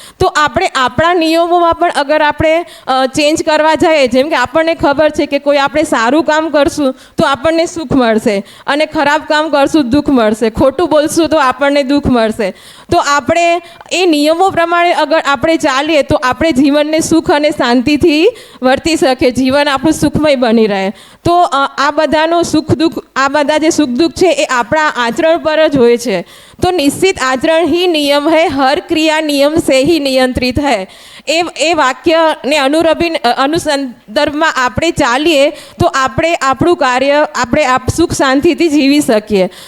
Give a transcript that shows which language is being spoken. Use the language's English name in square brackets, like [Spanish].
[Gujarati] તો આપણે આપણા નિયમોમાં પણ અગર આપણે ચેન્જ કરવા જઈએ, જેમ કે આપણને ખબર છે કે કોઈ આપણે સારું કામ કરશું તો આપણને સુખ મળશે, અને ખરાબ કામ કરશું દુઃખ મળશે, ખોટું બોલશું તો આપણને દુઃખ મળશે. તો આપણે એ નિયમો પ્રમાણે અગર આપણે ચાલીએ તો આપણે જીવનને સુખ અને શાંતિથી વર્તી શકીએ, જીવન આપણું સુખમય બની રહે. તો આ બધાનો સુખ દુઃખ, આ બધા જે સુખ દુઃખ છે એ આપણા આચરણ પર જ હોય છે. [Hindi] તો નિશ્ચિત આચરણ ही नियम है, हर क्रिया नियम से ही नियंत्रित है. [Gujarati] એ વાક્યને અનુસંદર્ભમાં આપણે ચાલીએ તો આપણે આપણું કાર્ય આપણે સુખ શાંતિથી જીવી શકીએ.